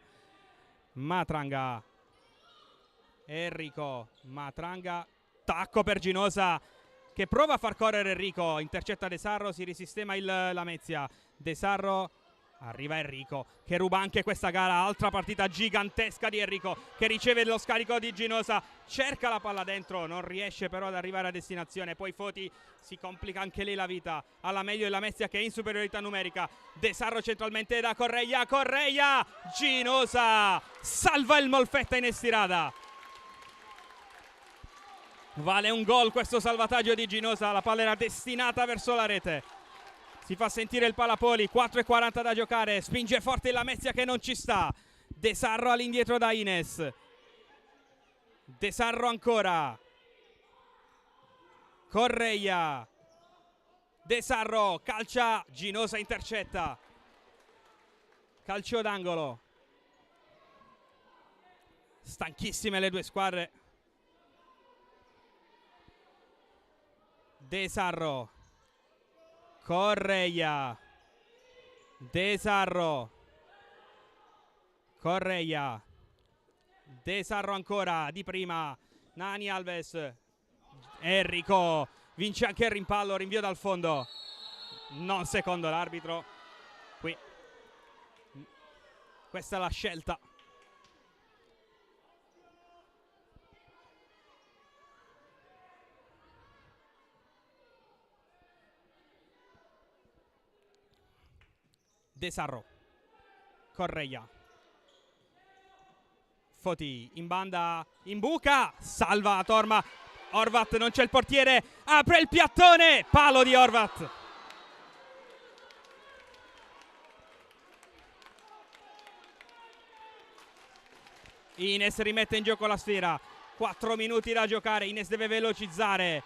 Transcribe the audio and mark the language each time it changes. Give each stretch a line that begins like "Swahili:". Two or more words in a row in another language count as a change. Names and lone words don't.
Italian: Matranga, Enrico, Matranga, tacco per Ginosa che prova a far correre Enrico, intercetta De Sarro, si risistema il Lamezia. De Sarro Arriva Enrico che ruba anche questa gara, altra partita gigantesca di Enrico che riceve lo scarico di Ginosa, cerca la palla dentro, non riesce però ad arrivare a destinazione, poi Foti si complica anche lei la vita, alla meglio e la Messia che è in superiorità numerica. De Sarro centralmente da Correia, Ginosa salva il Molfetta in estirata. Vale un gol questo salvataggio di Ginosa, la palla era destinata verso la rete. Si fa sentire il Palapoli, 4:40 da giocare, spinge forte la Mezia che non ci sta. De Sarro all'indietro da Ines. De Sarro ancora. Correia. De Sarro calcia, Ginosa intercetta. Calcio d'angolo. Stanchissime le due squadre. De Sarro. Correia. De Sarro. Correia. De Sarro ancora, di prima. Nani Alves. Enrico vince anche il rimpallo, rinvio dal fondo. Non secondo l'arbitro. Qui. Questa è la scelta. De Sarro. Correia. Foti in banda, in buca, salva Torma. Horvat, non c'è il portiere, apre il piattone, palo di Horvat. Ines rimette in gioco la sfera, 4 minuti da giocare, Ines deve velocizzare.